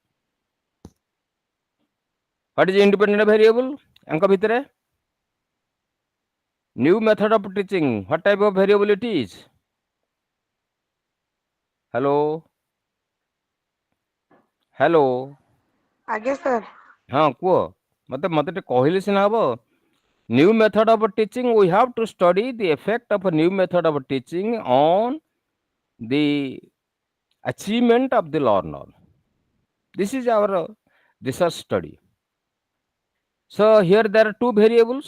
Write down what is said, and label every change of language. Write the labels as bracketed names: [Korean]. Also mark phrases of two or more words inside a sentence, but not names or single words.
[English] What is independent variable? [Odia] ଅଙ୍କ ଭିତରେ. [English] New method of teaching. What type of variable it is? Hello. Hello. [Odia] ଆଜ୍ଞା ସାର୍। ହଁ କୁହ ମତେ ମତେ ଟିକେ କହିଲେ ସିନା ହବ। [English] New method of teaching, we have to study the effect of a new method of teaching on the achievement of the learner. This is our research study. So here there are two variables.